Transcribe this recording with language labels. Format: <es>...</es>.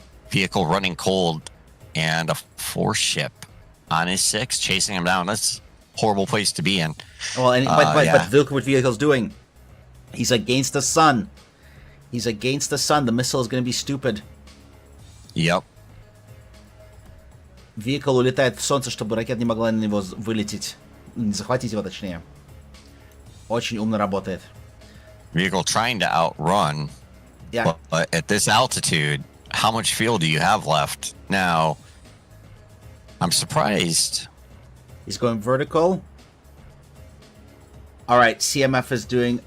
<en>Vehicle running cold, and a 4-ship on his 6 chasing him down. That's a horrible place to be in. Well, but look what vehicle's doing. He's against the sun. He's against the sun. The missile is going to be stupid. Yep.</en> <ru>Vehicle улетает в солнце, чтобы ракета не могла на него вылететь. Не захватить его, точнее. Очень умно работает.</ru> <en>Vehicle trying to outrun. Yeah. But at this altitude, how much fuel do you have left? Now, I'm surprised. He's going vertical. Alright, CMF is doing...</en>